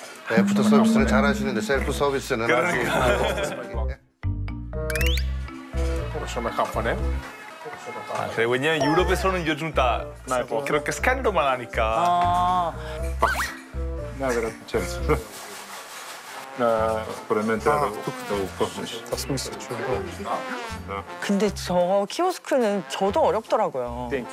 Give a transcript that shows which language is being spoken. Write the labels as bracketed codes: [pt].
[ko] 애프터 서비스는 잘하시는데 셀프 서비스는 아직. [bg] Поръчваме хапване. [ko] 그래, 왜냐면 유럽에서는 요즘 다 그렇게 스캔들만 하니까. [bg] Най-вероятно често. Според мен трябва да го пъснеш. Аз мисля, че [ko] 근데 저 키오스크는 저도 어렵더라고요.